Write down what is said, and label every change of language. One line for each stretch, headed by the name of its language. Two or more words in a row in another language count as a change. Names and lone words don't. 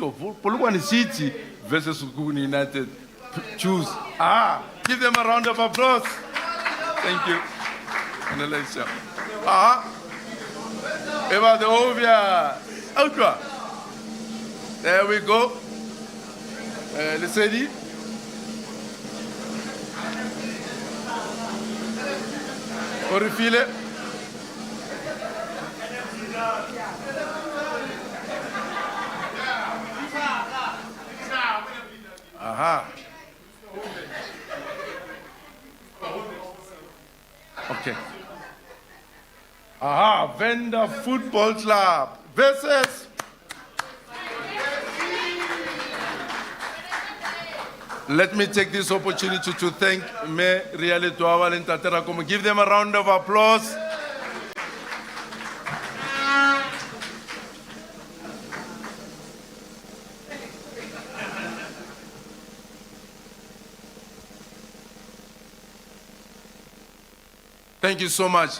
English: Polokwane City versus Sukukuni United. Choose. Give them a round of applause. Thank you. And Alexia. Eva the Ovia. Ultra. There we go. Lesedi. Orifile. Okay. Venda Football Club versus Let me take this opportunity to thank Me Riale Tuawa and Taterakomo. Give them a round of applause. Thank you so much.